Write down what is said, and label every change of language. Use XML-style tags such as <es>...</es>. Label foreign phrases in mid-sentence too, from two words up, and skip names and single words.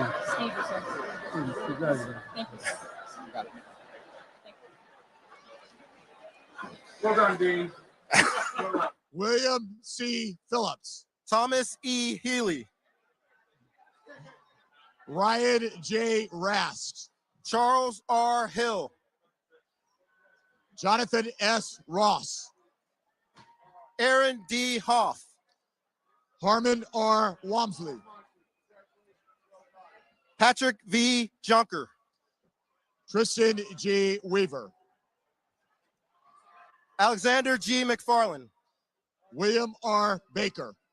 <en>Steve, sir. Congratulations. Thank you, sir. Well done, Dean. William C. Phillips. Thomas E. Healy. Ryan J. Rask. Charles R. Hill. Jonathan S. Ross. Aaron D. Hoff. Harmon R. Wamsley. Patrick V. Junker. Tristan G. Weaver. Alexander G. McFarland. William R. Baker.</en>